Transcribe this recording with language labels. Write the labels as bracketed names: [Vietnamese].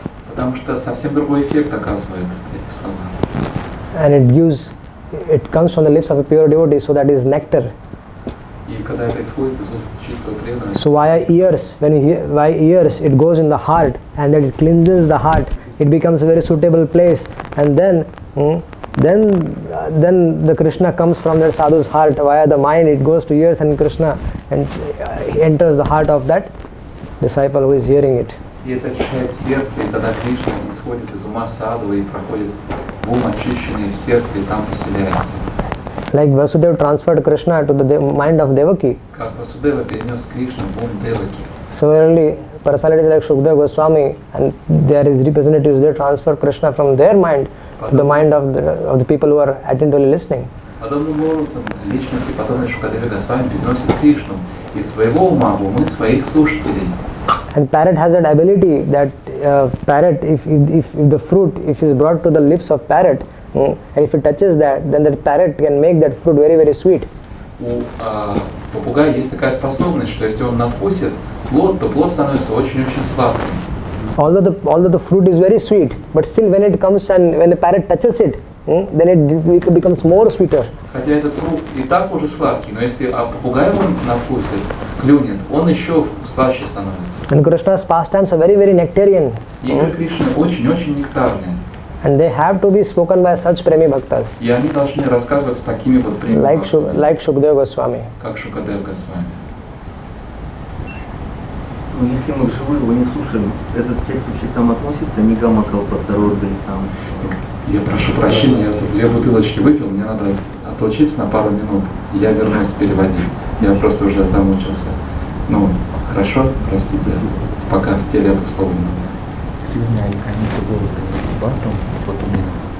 [Russian] Потому что совсем другой эффект оказывает эти слова. [English] And it comes from the lips of a pure devotee, so that is nectar. [Russian] И когда это исходит из уст чистого преданного, [English] So via ears, it goes in the heart, and then it cleanses the heart. It becomes a very suitable place, and then the Krishna comes from that sadhu's heart via the mind. It goes to ears and Krishna, and enters the heart of that disciple who is hearing it. [Russian] и это очищает сердце, и тогда Кришна исходит из ума садху и проходит в ум очищенный в сердце, и там поселяется. [English] Like Vasudeva transferred Krishna to the mind of Devaki. [Russian] Как Васудева перенес Кришну в ум Деваки. [English] Similarly, personalities like Shukadeva Goswami and their representatives, they transfer Krishna from their mind to the mind of the people who are attentively listening. [Russian] Подобным образом, личности, подобные Шукадеве Госвами, переносят Кришну из своего ума в умы своих слушателей. [English] And parrot has that ability that parrot, if the fruit, if is brought to the lips of parrot, and if it touches that, then that parrot can make that fruit very, very sweet. [Russian] У попугая есть такая способность, что если он надкусит плод, то плод становится очень-очень сладким. [English] Although the fruit is very sweet, but still when it comes and when the parrot touches it, then it becomes more sweeter. [Russian] Хотя этот фрукт и так уже сладкий, но если попугай его надкусит, клюнет, он еще слаще становится. [English] And Krishna's pastimes are very, very nectarian. [Russian] Игры Кришны очень-очень нектарные. [English] And they have to be spoken by such premi bhaktas, [Russian] И они должны рассказываться такими вот примерами, [English] like Shukadeva Goswami. [Russian] как Шукадев Госвами. Но если мы вживую его не слушаем, этот текст вообще там относится, не гамма калпатарот или там. Я прошу прощения, я тут 2 бутылочки выпил, мне надо отлучиться на пару минут, и я вернусь переводить. Я просто уже замучился. Ну, хорошо, простите, пока в теле это слово не надо. [English] Excuse me, I need to go to the bathroom for 2 minutes.